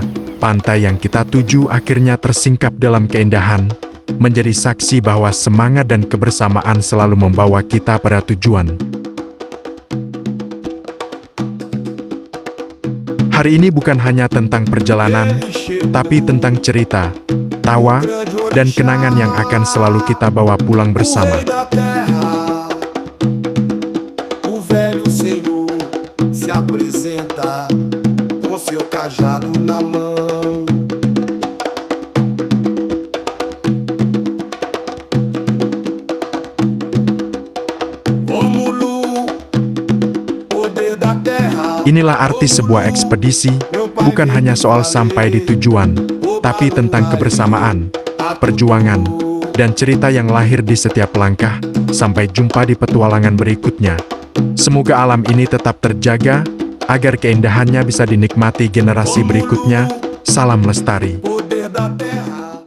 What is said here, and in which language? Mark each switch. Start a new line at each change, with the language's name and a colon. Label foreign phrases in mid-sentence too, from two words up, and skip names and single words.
Indonesian: Pantai yang kita tuju akhirnya tersingkap dalam keindahan, menjadi saksi bahwa semangat dan kebersamaan selalu membawa kita pada tujuan. Hari ini bukan hanya tentang perjalanan, tapi tentang cerita, tawa, dan kenangan yang akan selalu kita bawa pulang bersama.
Portuguese: Se apresenta com seu cajado na mão. Rómulo, poder da terra.
Indonesian: Inilah arti sebuah ekspedisi, bukan hanya soal sampai di tujuan, tapi tentang kebersamaan, perjuangan, dan cerita yang lahir di setiap langkah. Sampai jumpa di petualangan berikutnya. Semoga alam ini tetap terjaga, agar keindahannya bisa dinikmati generasi berikutnya. Salam lestari.
Portuguese: Poder da terra.